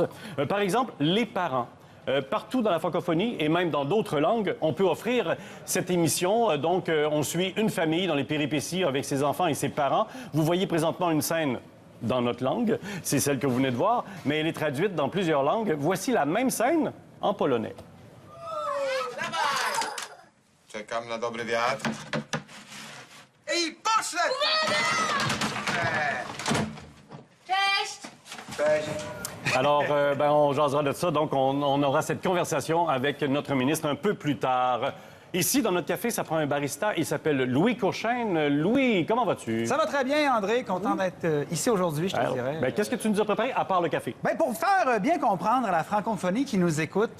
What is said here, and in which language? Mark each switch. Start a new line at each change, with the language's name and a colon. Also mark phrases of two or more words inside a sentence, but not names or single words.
French: Par exemple, Les Parents. Partout dans la francophonie et même dans d'autres langues, on peut offrir cette émission. Donc, on suit une famille dans les péripéties avec ses enfants et ses parents. Vous voyez présentement une scène dans notre langue, c'est celle que vous venez de voir, mais elle est traduite dans plusieurs langues. Voici la même scène en polonais.
Polish: Czekam na dobry wiatr. I poszedł! Cześć! Cześć.
French: Alors, on jasera de ça, donc on aura cette conversation avec notre ministre un peu plus tard. Ici, dans notre café, ça prend un barista. Il s'appelle Louis Courchaine. Louis, comment vas-tu? Ça va très bien, André. Content d'être ici aujourd'hui, je te dirais. Qu'est-ce que tu nous as préparé, à part le café? Bien, pour faire bien comprendre à la francophonie qui nous écoute,